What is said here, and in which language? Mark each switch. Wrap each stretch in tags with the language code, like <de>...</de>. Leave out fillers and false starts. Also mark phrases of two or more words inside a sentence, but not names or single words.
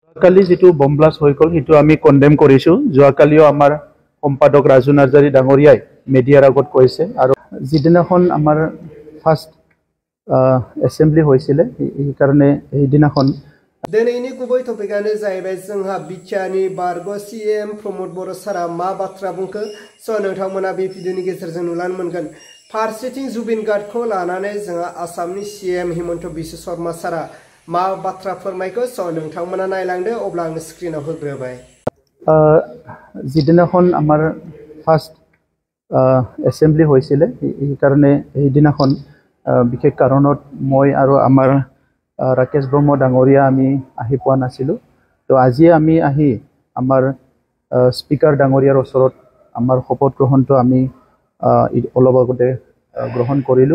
<as>কালি যেটো</as> <en>bomb blast</en> <as>হৈ গ'ল সেইটো আমি কনডেম কৰিছো। যোৱাকালিও আমাৰ সম্পাদক ৰাজু নাৰ্জাৰী ডাঙৰীয়াই মিডিয়াৰ আগত কৈছে আৰু যিদিনাখন আমাৰ</as> <en>first assembly</en> <as>হৈছিলে সেইকাৰণে সেইদিনাখন</as> <brx>दिनैनि गुबै टपिकआनो जाहैबाय जोंहा बिटिआरनि बारग' सीएम प्रमद बर' सारा मा बाथ्रा बुंखो स' नोंथांमोना बे भिडिअनि गेजेरजों नुलानो मोनगोन। फारसेथिं जुबिन गार्डखौ लानानै जोंहा आसामनि सीएम हिमन्त बिश्व शर्मा सारा मा बाथ्रा फोरमायखो स' नोंथांमोना नायलांदो। अब्ला आं स्क्रिनाव होग्रोबाय।</brx> <as>যিদিনাখন আমাৰ</as> <en>first assembly</en> <as>হৈছিলে সেইকাৰণে সেইদিনাখন বিশেষ কাৰণত মই আৰু আমাৰ ৰাকেশ ব্ৰহ্ম ডাঙৰীয়া আমি আহি পোৱা নাছিলোঁ। তো আজি আমি আহি আমাৰ স্পিকাৰ ডাঙৰীয়াৰ ওচৰত আমাৰ শপত গ্ৰহণটো আমি অলপ আগতে গ্ৰহণ কৰিলোঁ।</as>